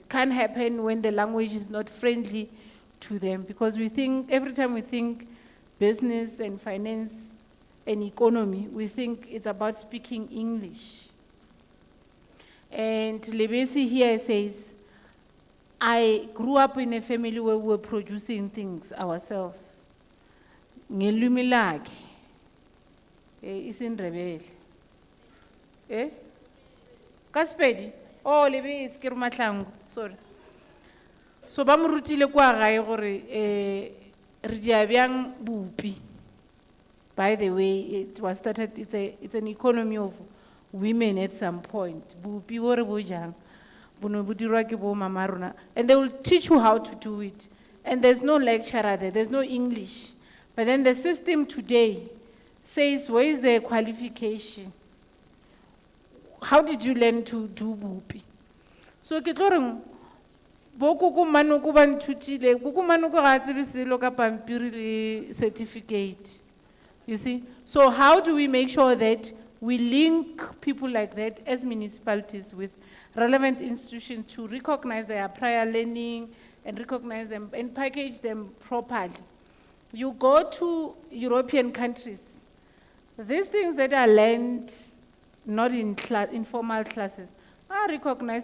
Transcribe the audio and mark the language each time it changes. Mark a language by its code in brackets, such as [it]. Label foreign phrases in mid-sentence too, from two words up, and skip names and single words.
[en] Can happen when the language is not friendly to them, because we think, every time we think business and finance and economy, we think it's about speaking English. And Lebesi here says, I grew up in a family where we were producing things ourselves. [nr] Ngelwimi lakhe, isiNdebele. [nso] Kaspedi, oh Lebesi ke re Mahlangu, sorry. So ba mo rutile kwa gae gore re dia bjang bupi. [en] By the way, it was started, it's an economy of women at some point. [nso] Bupi bo re bo jang. Bono bo dirwa ke bo mama rona. [en] And they will teach you how to do it. And there's no lecturer there, there's no English. But then the system today says, where is the qualification? How did you learn to do bupi? [nso] So ke tlo reng bo kuku manuku ba nthutile, kuku manuku ga tsebe selo ka pampiri le certificate. [en] You see? So how do we make sure that we link people like that as municipalities with relevant institutions to recognize their prior learning and recognize them and package them properly? You go to European countries, these things that are learned not in informal classes are recognized.